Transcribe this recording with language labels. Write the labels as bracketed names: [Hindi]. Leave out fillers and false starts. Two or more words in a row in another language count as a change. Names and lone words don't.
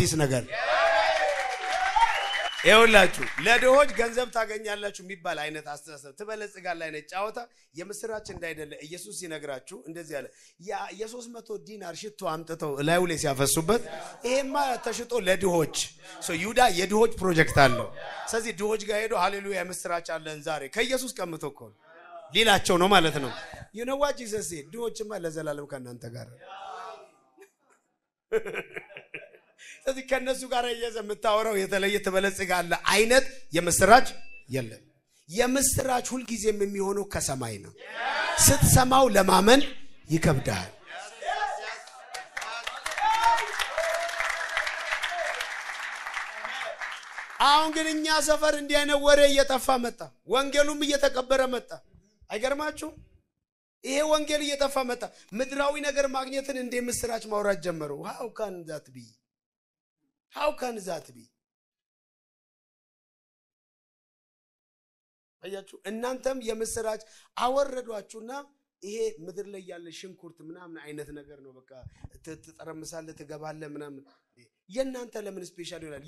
[Amharic] ይሄ ነው አዲስ ነገር። ይኸውላችሁ ለድሆች ገንዘብ ታገኛላችሁ የሚባል አይነት አስተሳሰብ ትበለጽጋለህ አይነት ጫወታ የምስራች እንዳይደለ ኢየሱስ ሲነግራችሁ እንደዚህ አለ። የ300 ዲናር ሽቶ አምጥተው ላዩ ላይ ሲያፈሱበት ይሄማ ተሽጦ ለድሆች ይሁዳ የድሆች ፕሮጀክት አለው። ስለዚህ ድሆች ጋር ሄዶ ሃሌሉያ የምስራች አለን ዛሬ ከኢየሱስ ቀምቶ እኮ ሊላቸው ነው ማለት ነው። [English] you know what Jesus said [Amharic] ድሆችማ ለዘላለም ከእናንተ ጋር ስለዚህ ከነሱ ጋር የምታወራው የተለየ ትበለጽጋለህ አይነት የምስራች የለም። የምስራች ሁሉ ጊዜም የሚሆነው ከሰማይ ነው። ስትሰማው ለማመን ይከብዳል። አሁን ግን እኛ ሰፈር እንዲህ አይነት ወሬ እየጠፋ መጣ። ወንጌሉም እየተቀበረ መጣ። አይገርማችሁ? ይሄ ወንጌል እየጠፋ መጣ። ምድራዊ ነገር ማግኘትን እንደ ምስራች ማውራት ጀመሩ። [English] how can that be? [Amharic] አያችሁ? እናንተም የምስራች አወረዷችሁና ይሄ ምድር ላይ ያለ ሽንኩርት ምናምን አይነት ነገር ነው። በቃ ትጠረምሳለህ ትገባለህ ምናምን። የእናንተ ለምን ስፔሻል ይሆናል?